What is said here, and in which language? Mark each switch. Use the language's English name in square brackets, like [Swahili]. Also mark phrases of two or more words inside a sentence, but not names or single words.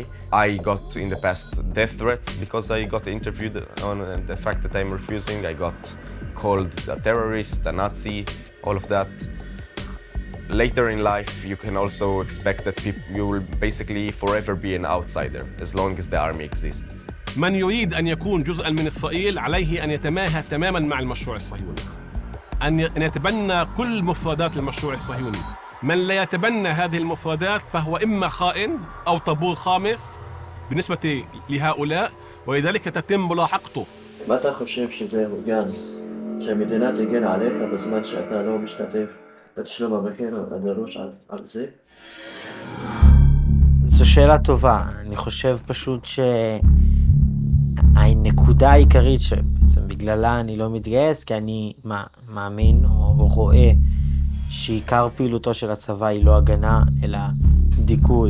[English] I got in the past death threats because I got interviewed on the fact that I'm refusing. I got called a terrorist, a Nazi, all of that. Later in life, you can also expect that you will basically forever be an outsider as long as the army exists. [Arabic] من يريد أن يكون جزءاً من إسرائيل عليه أن يتماهى تماماً مع المشروع الصهيوني، أن يتبنى كل مفردات المشروع الصهيوني. من لا يتبنى هذه المفردات فهو إما خائن أو طابور خامس بالنسبة لهؤلاء، ولذلك تتم ملاحقته. [Hebrew] متى חושב שזה הוגן שהמדינה תגן עליך בזמן שאתה לא משתתף בתשלום המחיר הדרוש על זה? זו שאלה טובה. אני חושב פשוט שהנקודה העיקרית שבעצם בגללה אני לא מתגייס, כי אני מאמין או רואה שעיקר פעילותו של הצבא היא לא הגנה, אלא דיכוי.